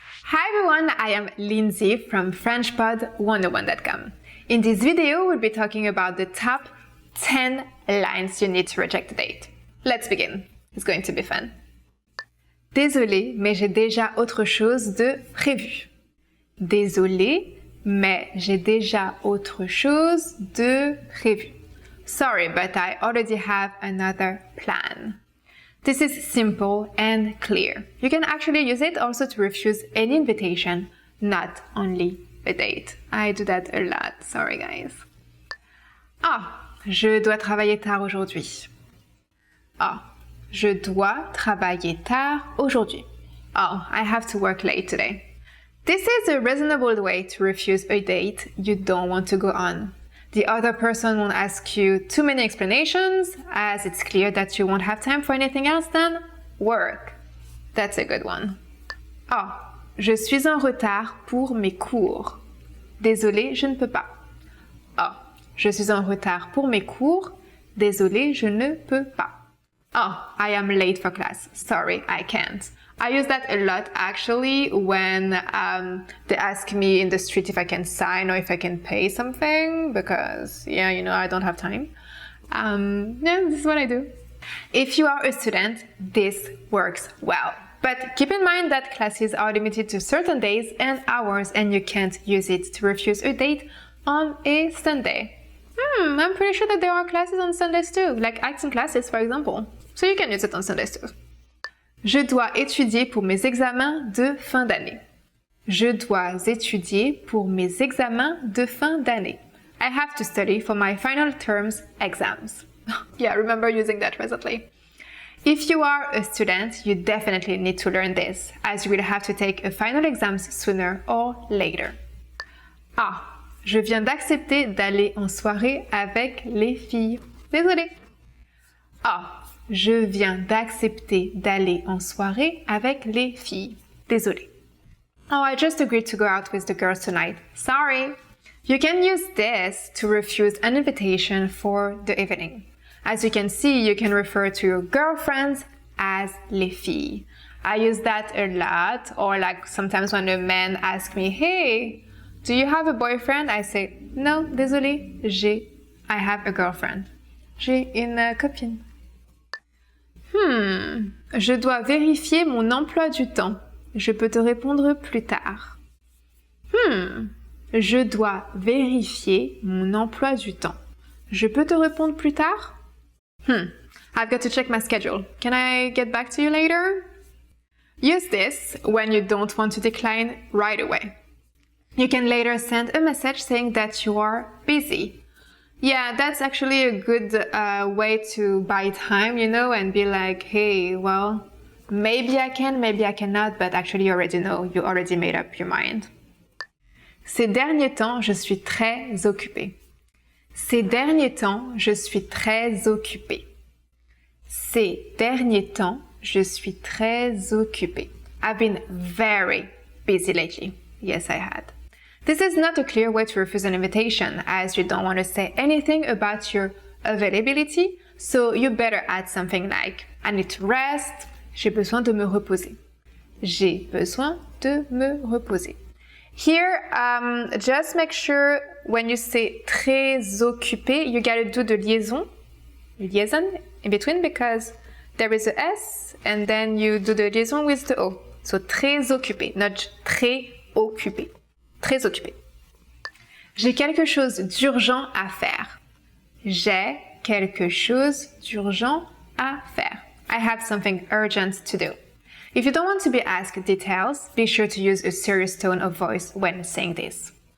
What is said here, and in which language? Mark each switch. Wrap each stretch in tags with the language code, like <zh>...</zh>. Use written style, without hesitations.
<en>Hi everyone, I am Lindsay from FrenchPod101.com. In this video, we'll be talking about the top 10 lines you need to reject a date. Let's begin. It's going to be fun.</en> <fr>Désolé, mais j'ai déjà autre chose de prévu. Désolé, mais j'ai déjà autre chose de prévu.</fr> <en>Sorry, but I already have another plan. This is simple and clear. You can actually use it also to refuse any invitation, not only a date. I do that a lot, sorry guys.</en> <fr>Ah, je dois travailler tard aujourd'hui. Ah, je dois travailler tard aujourd'hui.</fr> <en>Oh, I have to work late today. This is a reasonable way to refuse a date you don't want to go on. The other person won't ask you too many explanations, as it's clear that you won't have time for anything else than work. That's a good one.</en> <fr>Oh, je suis en retard pour mes cours. Désolé, je ne peux pas. Oh, je suis en retard pour mes cours. Désolé, je ne peux pas.</fr> <en>Oh, I am late for class. Sorry, I can't. I use that a lot actually when they ask me in the street if I can sign or if I can pay something because, yeah, you know, I don't have time. Yeah, this is what I do. If you are a student, this works well. But keep in mind that classes are limited to certain days and hours and you can't use it to refuse a date on a Sunday. I'm pretty sure that there are classes on Sundays too, like acting classes for example. So you can use it on Sundays too.</en> <fr>Je dois étudier pour mes examens de fin d'année. Je dois étudier pour mes examens de fin d'année.</fr> <en>I have to study for my final term's exams. Yeah, remember using that recently. If you are a student, you definitely need to learn this, as you will have to take a final exams sooner or later.</en> <fr>Ah, je viens d'accepter d'aller en soirée avec les filles. Désolée. Ah, je viens d'accepter d'aller en soirée avec les filles. Désolée.</fr> <en>Oh, I just agreed to go out with the girls tonight. Sorry. You can use this to refuse an invitation for the evening. As you can see, you can refer to your girlfriends as les filles. I use that a lot, or like sometimes when a man asks me, hey, do you have a boyfriend? I say, no, désolé, I have a girlfriend.</en> <fr>J'ai une copine. Je dois vérifier mon emploi du temps. Je peux te répondre plus tard. Je dois vérifier mon emploi du temps. Je peux te répondre plus tard?</fr> <en>I've got to check my schedule. Can I get back to you later? Use this when you don't want to decline right away. You can later send a message saying that you are busy. Yeah, that's actually a good way to buy time, you know, and be like, hey, well, Maybe I can, maybe I cannot, but actually you already know, you already made up your mind.</en> <fr>Ces derniers temps, je suis très occupée. Ces derniers temps, je suis très occupée. Ces derniers temps, je suis très occupée.</fr> <en>I've been very busy lately. Yes, I had. This is not a clear way to refuse an invitation, as you don't want to say anything about your availability, so you better add something like I need to rest,</en> <fr>j'ai besoin de me reposer. J'ai besoin de me reposer.</fr> <en>Here, just make sure when you say très occupé, you gotta do the liaison in between because there is a S and then you do the liaison with the O. So très occupé, not très occupé. Très occupé.</en> <fr>J'ai quelque chose d'urgent à faire. J'ai quelque chose d'urgent à faire.</fr> <en>I have something urgent to do. If you don't want to be asked details, be sure to use a serious tone of voice when saying this.</en>